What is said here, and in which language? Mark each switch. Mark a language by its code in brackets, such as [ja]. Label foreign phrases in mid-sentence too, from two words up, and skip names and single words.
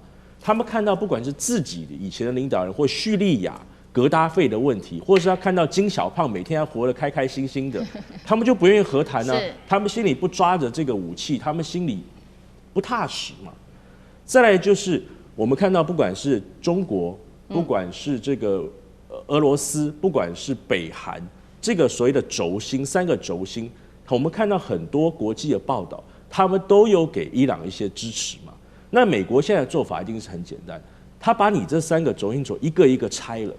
[zh] 他們看到不管是自己的以前的領導人或敘利亞格達費的問題，或者是他看到金小胖每天還活得開開心心的，他們就不願意和談呢、啊。他們心裡不抓着這個武器，他們心裡不踏實嘛。再來就是我們看到，不管是中國，不管是這個俄羅斯，不管是北韓，這個所謂的軸心3個軸心，我們看到很多國際的報道，他們都有給伊朗一些支持嘛。那美國現在的做法一定是很簡單，他把你這3個軸心一個一個拆了。